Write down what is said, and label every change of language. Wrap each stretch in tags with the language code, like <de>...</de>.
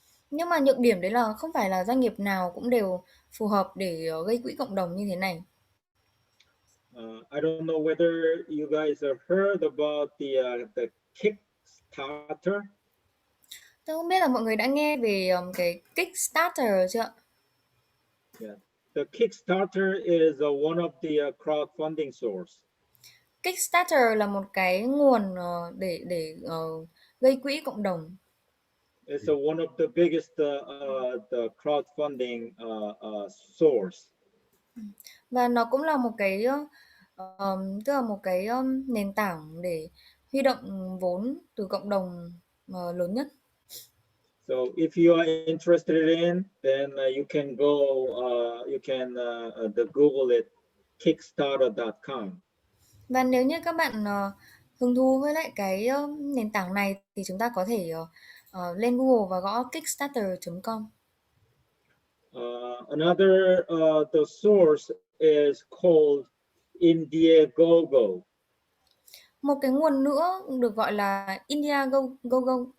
<vi>Nhưng mà nhược điểm đấy là không phải là doanh nghiệp nào cũng đều phù hợp để gây quỹ cộng đồng như thế này.</vi> <en>I don't know whether you guys have heard about the Kickstarter.</en> <vi>Tôi không biết là mọi người đã nghe về cái Kickstarter chưa ạ?</vi> <en>Yeah, the Kickstarter is one of the crowdfunding source.</en> <vi>Kickstarter là một cái nguồn để gây quỹ cộng đồng.</vi> <en>It's one of the biggest the crowdfunding source.</en> <vi>Và nó cũng là một cái tức là một cái nền tảng để huy động vốn từ cộng đồng lớn nhất.</vi> <en>So if you are interested in, then you can go, you can Google it, kickstarter.com.</en> <vi>Và nếu như các bạn hứng thú với lại cái nền tảng này thì chúng ta có thể lên Google và gõ kickstarter.com.</vi> <en>Another the source is called Indiegogo.</en> <vi>Một cái nguồn nữa được gọi là Indiegogo.</vi>